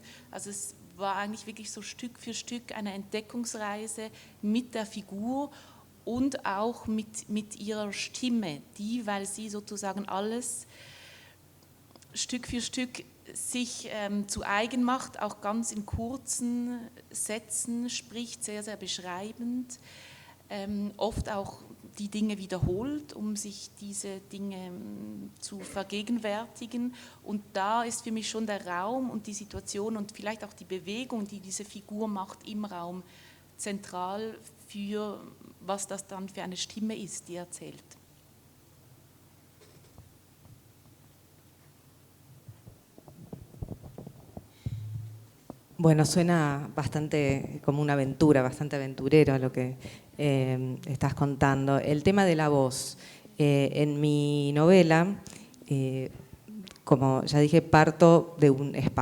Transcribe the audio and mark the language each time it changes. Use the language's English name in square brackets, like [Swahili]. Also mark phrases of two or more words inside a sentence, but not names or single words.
[German] Also es war eigentlich wirklich so Stück für Stück eine Entdeckungsreise mit der Figur und auch mit ihrer Stimme, die, weil sie sozusagen alles Stück für Stück sich zu eigen macht, auch ganz in kurzen Sätzen spricht, sehr, sehr beschreibend, oft auch die Dinge wiederholt, um sich diese Dinge zu vergegenwärtigen. Und da ist für mich schon der Raum und die Situation und vielleicht auch die Bewegung, die diese Figur macht im Raum, zentral für was das dann für eine Stimme ist, die erzählt. [Spanish] Bueno, suena bastante como una aventura, bastante aventurero lo que estás contando. El tema de la voz. En mi novela, como ya dije, parto de un espacio.